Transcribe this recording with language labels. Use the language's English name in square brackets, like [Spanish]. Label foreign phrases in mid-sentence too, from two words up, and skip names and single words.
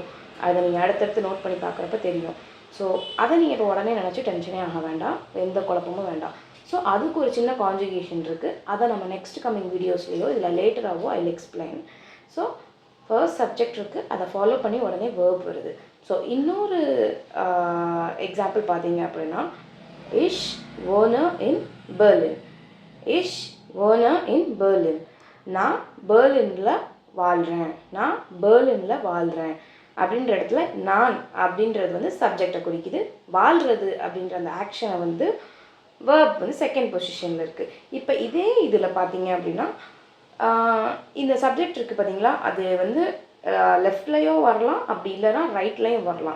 [Tamil] அதை நீங்கள் அடுத்தடுத்து நோட் பண்ணி பார்க்குறப்ப தெரியும். ஸோ அதை நீங்கள் இப்போ உடனே நினச்சி டென்ஷனே ஆக வேண்டாம், எந்த குழப்பமும் வேண்டாம். ஸோ அதுக்கு ஒரு சின்ன கான்ஜுகேஷன் இருக்குது. அதை நம்ம [English] next coming videoslayo [Tamil] இல்லை லேட்டராகவோ [English] I will explain. [Tamil] ஸோ [English] first subject [Tamil] இருக்குது, அதை ஃபாலோ பண்ணி உடனே வேர்ப் வருது. ஸோ இன்னொரு எக்ஸாம்பிள் பார்த்தீங்க அப்படின்னா [German] Ich wohne in Berlin. Ich wohne in Berlin. [Tamil] நான் பெர்லினில் வாழ்கிறேன் அப்படின்ற இடத்துல நான் அப்படின்றது வந்து சப்ஜெக்டை குறிக்குது. வாழ்கிறது அப்படின்ற அந்த ஆக்ஷனை வந்து வேர்ப் வந்து [English] second positionil [Tamil] இருக்குது. இப்போ இதே இதில் பார்த்தீங்க அப்படின்னா இந்த சப்ஜெக்ட் இருக்குது பார்த்தீங்களா, அது வந்து லெஃப்ட்லேயோ வரலாம், அப்படி இல்லைனா ரைட்லேயும் வரலாம்.